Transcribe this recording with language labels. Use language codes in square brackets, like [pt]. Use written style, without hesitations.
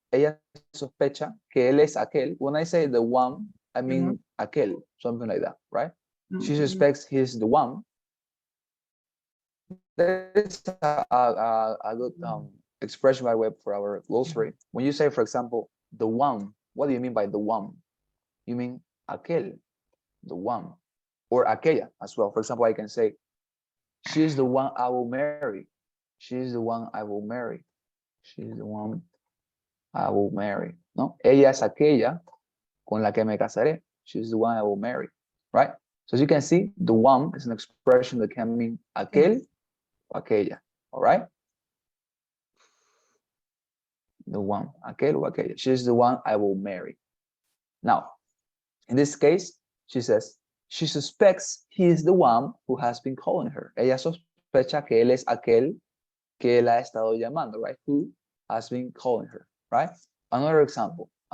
[es] Ella sospecha que él es aquel. [en] When I say the one, I mean aquel, something like that, right? She suspects he's the one There is a good expression by web for our glossary. When you say, for example, the one, what do you mean by the one? You mean aquel, the one, or aquella as well. For example, I can say, she is the one I will marry. She is the one I will marry. She is the one I will marry. [es] No, ella es aquella con la que me casaré. [en] She is the one I will marry, right? So as you can see, the one is an expression that can mean aquel o aquella, all right? The one, aquel o aquella. She is the one I will marry. Now, in this case, she says, she suspects he is the one who has been calling her. [es] Ella sospecha que él es aquel que la ha estado llamando, right? [en] Who has been calling her, right? Another example.